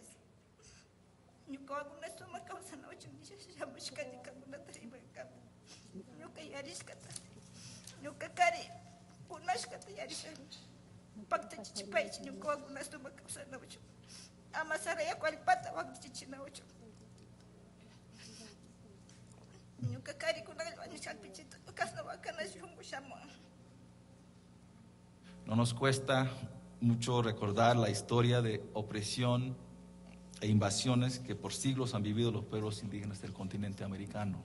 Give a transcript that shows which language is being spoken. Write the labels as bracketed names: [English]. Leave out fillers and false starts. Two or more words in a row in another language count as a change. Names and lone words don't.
[Quechua] Ñuka waguna suma kawsana uchun shamushka ñukakunata rimarkapa. Ñuka yarishkata. Ñuka kari kunashkata yarishani. Pakta chichipaychi ñuka waguna suma kawsana uchun. Ama Sarayaku allpata wagna chichina uchun. [Spanish] No nos cuesta mucho recordar la historia de opresión e invasiones que por siglos han vivido los pueblos indígenas del continente americano.